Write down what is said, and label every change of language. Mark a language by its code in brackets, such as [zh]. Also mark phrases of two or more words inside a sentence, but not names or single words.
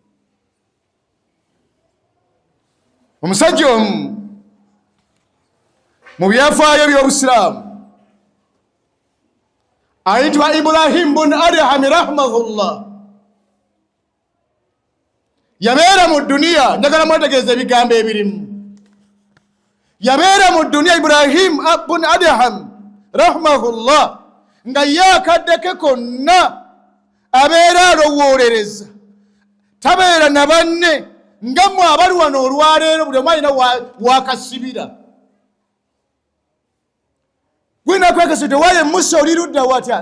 [lg] Omusajja omu mu byafaayo by'Obusiraamu ayitibwa Ibrahim bun Adham rahimahullah. Yabeera mu duniya, njagala mwetegeeza ebigambo ebirimu. Yabeera mu duniya Ibrahim bun Adham rahimahullah nga ye akadde ke konna abeera alowoolereza, tabeera na banne nga mmwe abali wano olwaleero buli omu alina wakasibira. Gwina kwekasibira waye Musa oli ludda watya?